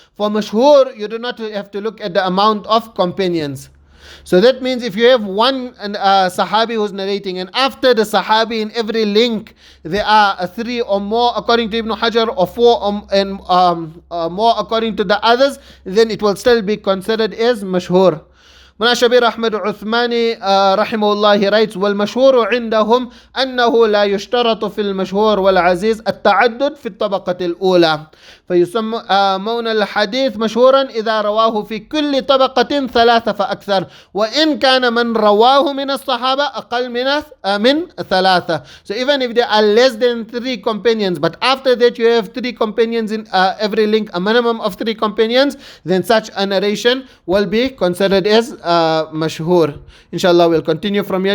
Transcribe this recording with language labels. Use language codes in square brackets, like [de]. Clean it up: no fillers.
[en] For mashhur, you do not have to look at the amount of companions. So that means if you have one Sahabi who's narrating, and after the Sahabi in every link there are 3 or more according to Ibn Hajar, or 4 and more according to the others, then it will still be considered as mashhur. Munashabir Ahmad Uthmani rahimahullah, he writes, [ar] وَالْمَشْهُورُ عِنْدَهُمْ أَنَّهُ لَا يُشْتَرَطُ فِي الْمَشْهُورِ وَالْعَزِيزِ التَّعَدُّدُ فِي الطَّبَقَةِ الْأُولَى فيسمون الحديث مشهورا إذا رواه في كل طبقة 3 فأكثر وإن كان من رواه من الصحابة أقل من 3. [en] So even if there are less than 3 companions, but after that you have 3 companions in every link, a minimum of 3 companions, then such a narration will be considered as mashhur. Inshallah we'll continue from here.